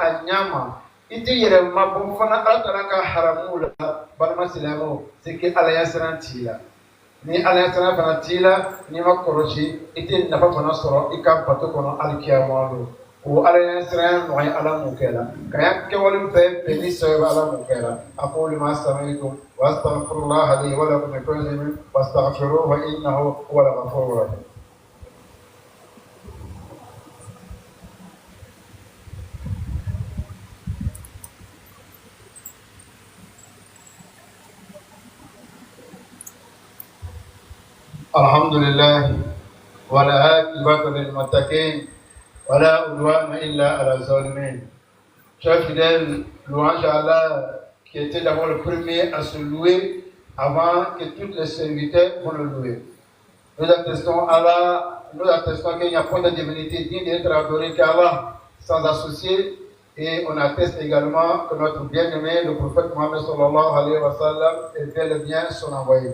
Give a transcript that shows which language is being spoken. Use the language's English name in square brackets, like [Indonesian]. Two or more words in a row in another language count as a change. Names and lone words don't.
[Bambara] a ɲɛ ma i tɛ yɛrɛ mabɔ fana ala taala ka haramu la balima silamɛw [French] c'est que [Bambara] ala ya siran t'i la ni ala ya siran fana t'i la n'i ma kɔlɔsi i tɛ nafa fana sɔrɔ i ka bato kɔnɔ alikiyama don o ala ya siran nɔgɔya ala mun kɛra ka ya kɛwale bɛɛ bɛn ni sɛbɛn ala mun kɛra [Arabic] أقول ما سمعتم وأستغفر الله لي ولكم من كل ذنب فاستغفروه إنه هو الغفور الرحيم. الحمد لله والعاقبة للمتقين ولا عدوان إلا على الظالمين. [French] Chers fidèles, louange à Allah qui était d'abord le premier à se louer avant que tous les serviteurs vont le louer. Nous attestons Allah, nous attestons qu'il n'y a pas de divinité digne d'être adorée qu'Allah sans associé, et on atteste également que notre bien-aimé, le prophète Mohammed [Arabic] صلى الله عليه وسلم, [French] est bel et bien son envoyé.